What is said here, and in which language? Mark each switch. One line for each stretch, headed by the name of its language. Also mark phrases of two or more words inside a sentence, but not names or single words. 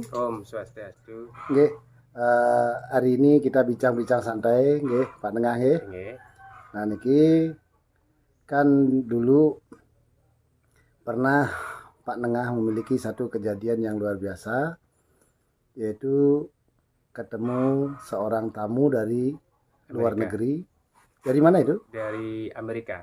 Indonesian: Om Swastiastu. Nggih, hari ini kita bincang-bincang santai nggih, Pak Nengah nggih. Nggih. Nah niki kan dulu pernah Pak Nengah memiliki satu kejadian yang luar biasa, yaitu ketemu seorang tamu dari luar negeri. Dari mana itu? Dari Amerika.